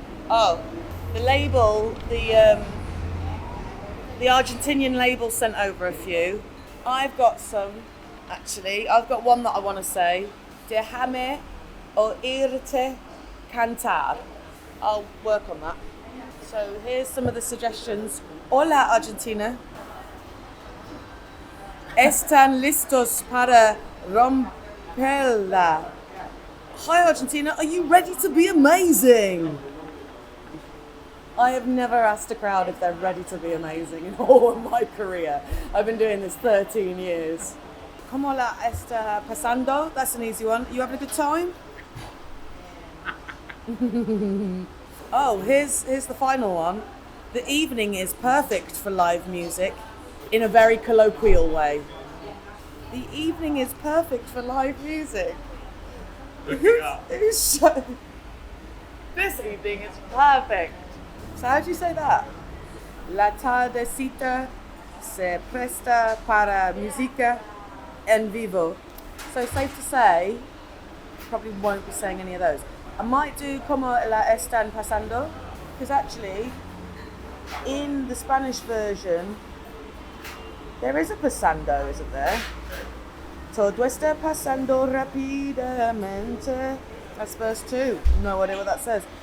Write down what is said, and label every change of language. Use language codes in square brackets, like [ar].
[en] Oh, the label, the Argentinian label sent over a few. I've got some, actually. I've got one that I want to say. [es] Déjame oírte cantar. [en] I'll work on that. So here's some of the suggestions. [es] Hola, Argentina. Están listos para romperla. [en] Hi, Argentina. Are you ready to be amazing? I have never asked a crowd if they're ready to be amazing in all of my career. I've been doing this 13 years. [es] ¿Cómo la está pasando? [en] That's an easy one. You having a good time? Oh, here's the final one. The evening is perfect for live music in a very colloquial way. The evening is perfect for live music. Who's so... This evening is perfect. So how do you say that? [es] La tardecita se presta para música en vivo. [en] So safe to say, probably won't be saying any of those. I might do [es] como la están pasando, [en] because actually, in the Spanish version, there is a pasando, isn't there? [es] Todo está pasando rápidamente. [en] That's verse 2. No idea what that says.